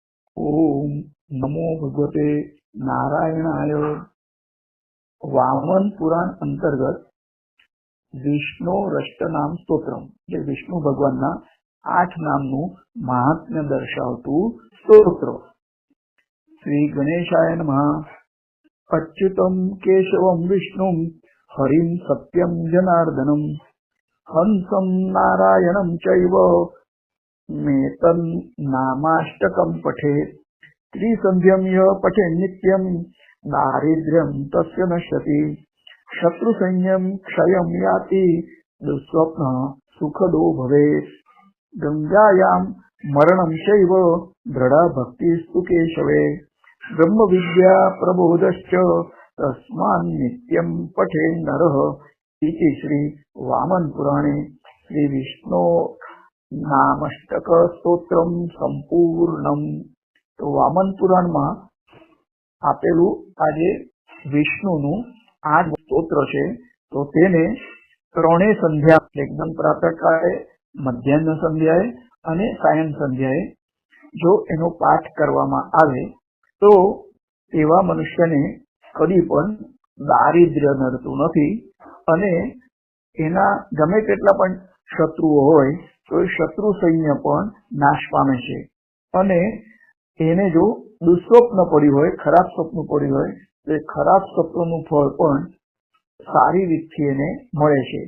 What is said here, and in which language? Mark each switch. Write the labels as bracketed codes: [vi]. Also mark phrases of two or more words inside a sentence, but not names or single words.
[sa] ओम नमो भगवते नारायणाय। [gu] वामन पुराण अंतर्गत વિષ્ણુ રષ્ટનામ સ્તોત્રમ, જે વિષ્ણુ ભગવાનના 8 નામનું મહાત્મ્ય દર્શાવતું સ્તોત્ર। [sa] શ્રી ગણેશાય નમઃ। અચ્યુતમ કેશવમ વિષ્ણુમ હરિમ સત્યમ જનાર્દનમ હંસમ નારાયણમ ચૈવ મેતન નામાષ્ટકમ પઠેત ત્રિસંધ્યમ ય પઠે નિત્યમ દારિદ્ર્યમ તસ્ય નશ્યતિ शत्रु संयम क्षयम याति दुस्वप्न सुखदो भवेत्। गंगायां मरणं शैव दृढ़ा भक्तिस्तु केशवे ब्रह्म विद्या प्रबोधश्च तस्मान् नित्यं पठे नरः। इति श्री वामन पुराणे श्री विष्णु नामष्टक स्तोत्रम संपूर्णम। [gu] તો વામન પુરાણ માં આપેલું આજ વિષ્ણુનું 8 સ્તોત્ર છે। તો તેને ત્રણેય સંધ્યા, એકદમ પ્રાતઃકાળે, મધ્યાહ્ન સંધ્યાએ અને સાયં સંધ્યાએ જો એનો પાઠ કરવામાં આવે તો એવા મનુષ્યને કદી પણ દારિદ્ર્ય નડતું નથી અને એના ગમે તેટલા પણ શત્રુઓ હોય તો એ શત્રુ સૈન્ય પણ નાશ પામે છે અને એને જો દુસ્વપ્ન પડ્યું હોય, ખરાબ સપનું પડ્યું હોય તો એ ખરાબ સપનું ફળ પણ સારી રીતથી એને મળે છે।